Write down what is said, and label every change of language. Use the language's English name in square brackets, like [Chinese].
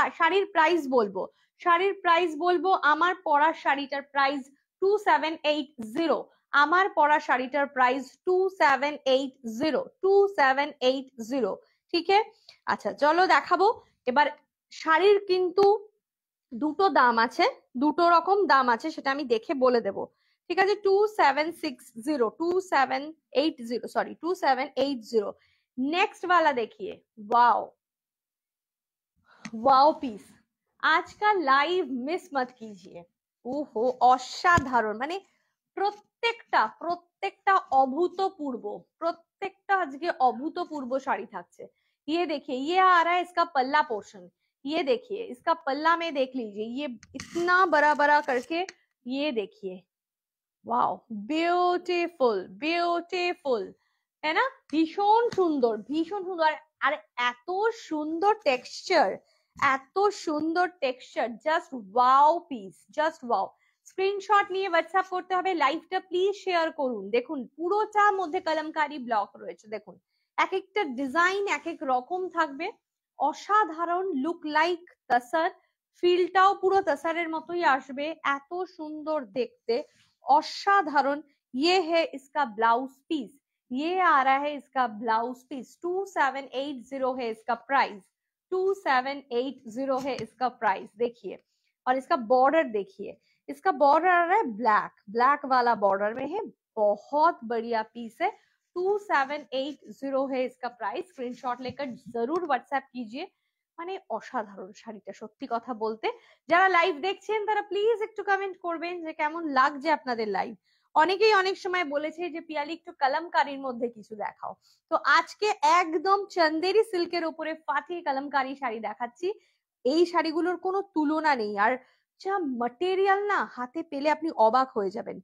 [Bangla] শাড়ির প্রাইস বলবো, শাড়ির প্রাইস বলবো, আমার পরা শাড়িটার প্রাইস 2780, আমার পরা শাড়িটার প্রাইস 2780, ঠিক আছে। আচ্ছা চলো দেখাবো এবার। শাড়ির কিন্তু দুটো দাম আছে, দুটো রকম দাম আছে, সেটা আমি দেখে বলে দেব, ঠিক আছে। 2780 সরি 2780। [Hindi] नेक्स्ट वाला देखिए, वाओ वाओ पीस, आज का लाइव मिस मत कीजिए। [Bangla] ওহো অসাধারণ, মানে প্রত্যেকটা প্রত্যেকটা অভূতপূর্ব, প্রত্যেকটা আজকে অভূতপূর্ব শাড়ি থাকছে। [Hindi] ये देखिए ये आ रहा है इसका पल्ला पोर्शन, ये देखिए इसका पल्ला में देख लीजिए, ये इतना बड़ा बड़ा करके, ये देखिए, वाओ [Bangla] বিউটিফুল বিউটিফুল, তাই না, ভীষণ সুন্দর ভীষণ সুন্দর। আর এত সুন্দর টেক্সচার, এত সুন্দর texture, just wow piece, just wow. Screenshot নিয়ে হোয়াটসঅ্যাপ করতে হবে, লাইভটা প্লিজ শেয়ার করুন। দেখুন পুরোটার মধ্যে কলমকারি ব্লক রয়েছে, দেখুন এক একটা ডিজাইন এক এক রকম থাকবে, অসাধারণ, লুক লাইক তাসার, ফিলটাও পুরো তাসারের মতোই আসবে, এত সুন্দর দেখতে, অসাধারণ। [Hindi] ये है इसका ब्लाउज पीस, ये आ रहा है इसका ब्लाउज पीस, 2780 है इसका प्राइस, 2780 है इसका प्राइस, देखिए। और इसका बॉर्डर देखिए, इसका बॉर्डर आ रहा है ब्लैक, ब्लैक वाला बॉर्डर में है, बहुत बढ़िया पीस है। 2780 है इसका प्राइस, स्क्रीनशॉट लेकर जरूर व्हाट्सएप कीजिए। [Bangla] মানে অসাধারণ শাড়িটা, সত্যি কথা বলতে। যারা লাইভ দেখছেন তারা প্লিজ একটু কমেন্ট করবেন যে কেমন লাগছে আপনাদের লাইভ। অনেকেই অনেক সময় বলেছে যে পিয়ালি একটু কালামকারীর মধ্যে কিছু দেখাও, তো আজকে একদম চন্দেরি সিল্কের উপরে ফাটি কালামকারী শাড়ি দেখাচ্ছি। এই শাড়িগুলোর কোনো তুলনা নেই, আর যা ম্যাটেরিয়াল না, হাতে পেলে আপনি অবাক হয়ে যাবেন।